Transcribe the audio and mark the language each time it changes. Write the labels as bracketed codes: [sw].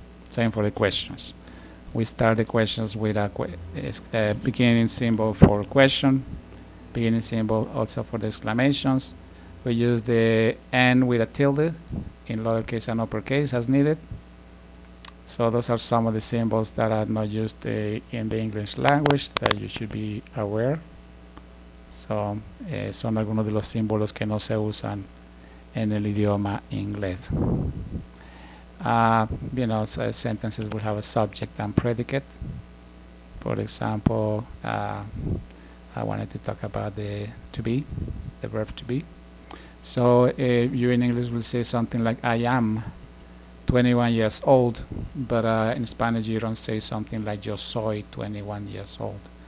[en] Same for the questions. We start the questions with a beginning symbol for question, beginning symbol also for the exclamations. We use the N with a tilde in lowercase and uppercase as needed. So those are some of the symbols that are not used in the English language that you should be aware. [es] So, son algunos de los símbolos que no se usan en el idioma inglés. [en] So sentences will have a subject and predicate. For example, I wanted to talk about the to be, the verb to be. So you in English will say something like I am 21 years old, but in Spanish you don't say something like [es] yo soy [en] 21 years old.